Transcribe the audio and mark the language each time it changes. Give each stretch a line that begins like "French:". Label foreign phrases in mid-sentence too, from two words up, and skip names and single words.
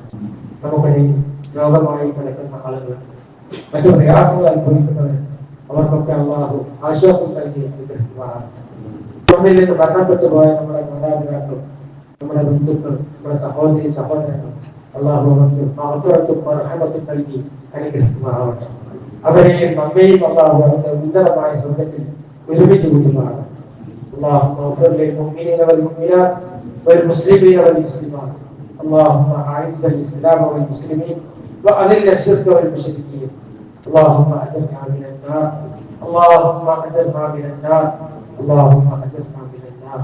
Malayalam: നമുക്കിടയിൽ രോഗമായി കിടക്കുന്ന ആളുകളുണ്ട്, മറ്റു പ്രയാസങ്ങൾ അനുഭവിക്കുന്നവർ, അവർക്കൊക്കെ അള്ളാഹു ആശ്വാസം നൽകി അനുഗ്രഹിക്കുമാറാവട്ടെ. നമ്മിൽ നിന്ന് മരണപ്പെട്ടു പോയ നമ്മുടെ മാതാപിതാക്കളും നമ്മുടെ ബന്ധുക്കളും നമ്മുടെ സഹോദരങ്ങളും അള്ളാഹു അവർക്ക് മഹത്വത്തും റഹ്മത്തും നൽകി അനുഗ്രഹിക്കുമാറാവട്ടെ. അവരെയും നമ്മയും അള്ളാഹു അവരുടെ ഉന്നതമായ സ്വർഗ്ഗത്തിൽ ഒരുമിച്ച് കൂട്ടുമാറാകട്ടെ.
Arabic: اللهم اغفر للمؤمنين والمؤمنات والمسلمين والمسلمات. اللهم اعز الاسلام والمسلمين واذل الشرك والمشركين. اللهم اجرنا من النار. اللهم اجرنا من النار. اللهم اجرنا من النار.